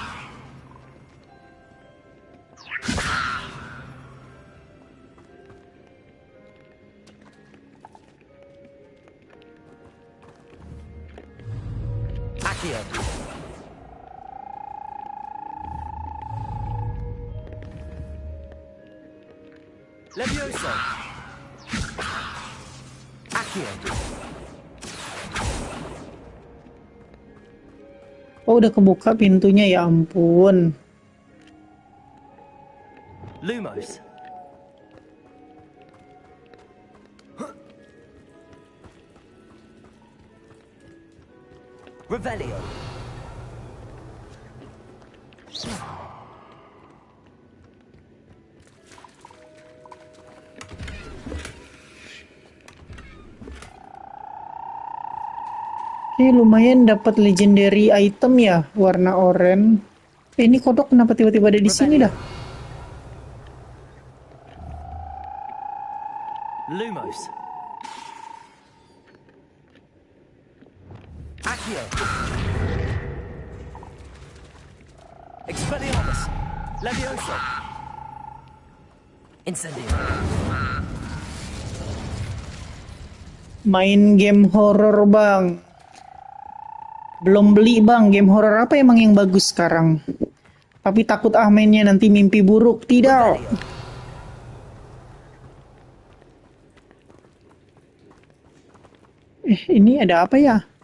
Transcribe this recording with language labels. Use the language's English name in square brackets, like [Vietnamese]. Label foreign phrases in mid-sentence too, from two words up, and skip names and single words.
[Indonesian] Accio. Levioso. Accio. Oh, udah kebuka pintunya, ya ampun. Lumos. Revelio. Oke, lumayan dapat [English] legendary item [Indonesian] ya, warna oranye. Ini kodok kenapa tiba-tiba ada di sini dah? Lumos. Accio. Expelliarmus. Levioso. Incendio. Main game horror Bang. Belum beli Bang, game horror apa emang yang bagus sekarang? Tapi takut mainnya nanti mimpi buruk. Tidak. Ini ada apa ya?